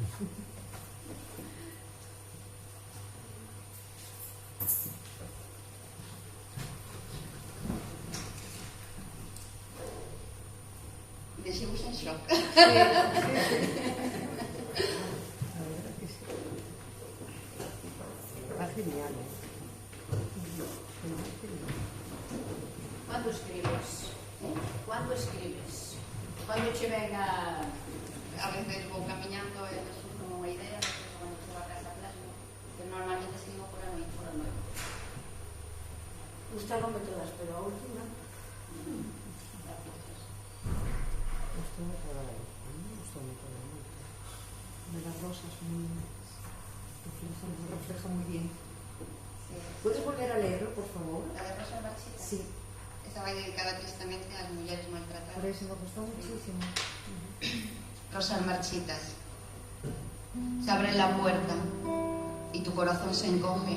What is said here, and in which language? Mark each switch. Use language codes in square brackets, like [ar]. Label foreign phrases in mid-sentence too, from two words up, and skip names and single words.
[gl] Deixemos en shock. Sí, sí, sí. Va genial. cando escribes? Cando escribes? Cando che ven a... [es] A veces [gl] vou camiñando e me surge unha idea, despois cando chego a casa plasmo, pero normalmente escribo por a noite. Gustaronme todas, pero a última... Gustoume toda a gustoume toda moito. [es] De las rosas refleja muy bien. Sí. ¿Puedes volver a leerlo, por favor? La de Rosa Marchita. Sí. [gl] Esa vai dedicada tristemente ás mulleres maltratadas. [es] Por eso me gustó muchísimo. Rosas marchitas. Se abre la puerta y tu corazón se encoge.